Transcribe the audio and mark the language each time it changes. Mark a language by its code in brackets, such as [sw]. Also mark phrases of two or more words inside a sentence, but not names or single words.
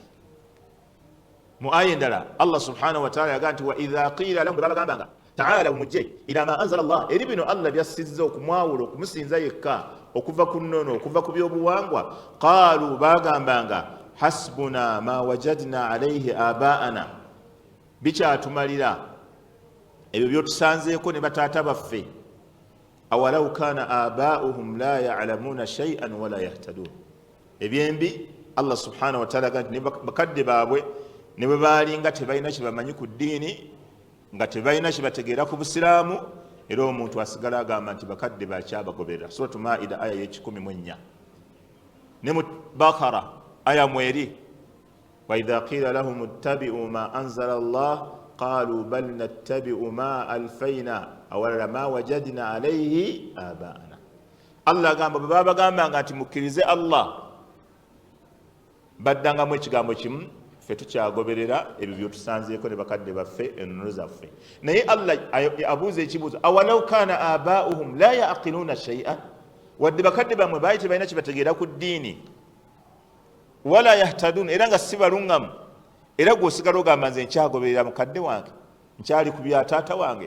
[lg] Mu aya endala [ar] الله سبحانه وتعالى [lg] yagaa nti [ar] وإذا قيل لهم, [lg] babagambanga ta'ala mujje [ar] إلى ما أنزل الله, [lg] eri bino Allah byassizza okumwawula okumusinza yekka, okuva ku nnono, okuva ku byobuwangwa. Qaalu, bagambanga [ar] حسبنا ما وجدنا عليه آباءنا, [lg] bikyatumalira ebyo byotusanzeeko ne bataata baffe. [ar] أولو كان آباؤهم لا يعلمون شيئا ولا يهتدون. [lg] ebyembi [ar] الله سبحانه وتعالى [lg] nti bakadde baabwe ne bwe baali nga tebalina kye bamanyi ku ddiini, nga tebalina kye bategeera ku busiraamu, era omuntu asigala agamba nti bakadde bakyabagoberera. Suratu Maida aya ye14. ne mu Bakara aya 2, [ar] وإذا قيل لهم اتبعوا ما أنزل الله قالوا بل نتبع ما ألفينا أولا ما وجدنا عليه آباءنا. [lg] Allah agamba bwe babagambanga nti mukkirize Allah, baddangamu ekigambo kimu, ffe tukyagoberera ebyo byotusanzeeko ne bakadde baffe, ennono zaffe. Naye Allah abuuza ekibuuzo, [ar] أولو كان آباؤهم لا يعقلون شيئا, [lg] wadde bakadde bamwe baali tebalina kibategeera ku ddiini, [ar] ولا يهتدون, [lg] era nga si balungamu, era gwosigala ogamba nze nkyagoberera mukadde wange, nkyali ku bya taata wange.